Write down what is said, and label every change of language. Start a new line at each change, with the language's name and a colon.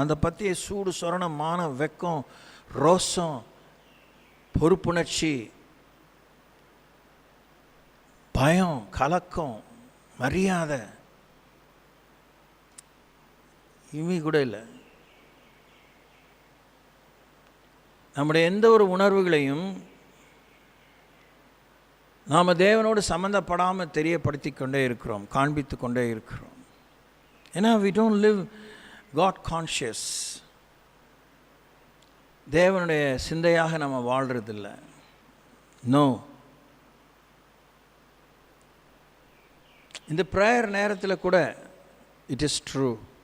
Tamil: அந்த பற்றிய சூடு சொரணம், மானம், வெக்கம், ரோசம், பொறுப்புணர்ச்சி, பயம், கலக்கம், மரியாதை இவங்க கூட இல்லை. நம்முடைய எந்த ஒரு உணர்வுகளையும் நாம் தேவனோடு சம்மந்தப்படாமல் தெரியப்படுத்தி கொண்டே இருக்கிறோம், காண்பித்து கொண்டே இருக்கிறோம்.
English: ஏன்னா we don't live God conscious.
Tamil: தேவனுடைய சிந்தையாக நம்ம வாழ்கிறதில்லை. நோ. இந்த ப்ரேயர் நேரத்தில் கூட
English: It is true.